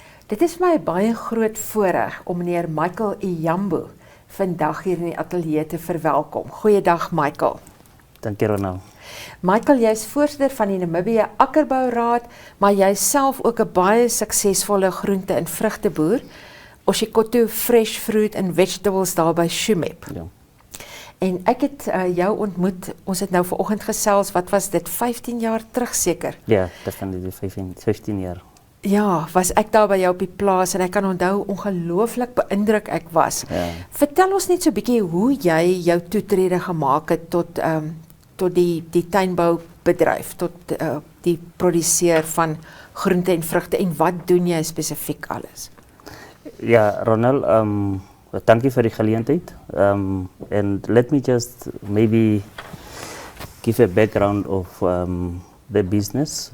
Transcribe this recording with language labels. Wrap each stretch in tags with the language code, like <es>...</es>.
<af>Dit is my baie groot voorreg om meneer Iyambo vandag hier in die ateljee te verwelkom. Goeiedag Michael. Dankie Ronald. Michael, jy is voorsitter van die Namibiese Akkerbouraad, maar jy is self ook 'n baie suksesvolle groente- en vrugteboer. Oshikoto Fresh Fruit and Vegetables daar by Shumep. Ja. En ek het jou ontmoet, ons het nou vanoggend gesels, wat was dit, 15 jaar terug seker? Ja, definitely 15 jaar. Ja, was ek daar by jou op die plaas en ek kan onthou ongelooflik beïndruk ek was. Ja. Vertel ons net so 'n bietjie hoe jy jou toetrede gemaak het tot die tuinboubedryf, tot die produseer van groente en vrugte en wat doen jy spesifiek alles? Ja, Ronald, dankie vir die geleentheid.</af> <en>And let me just maybe give a background of the business.</en>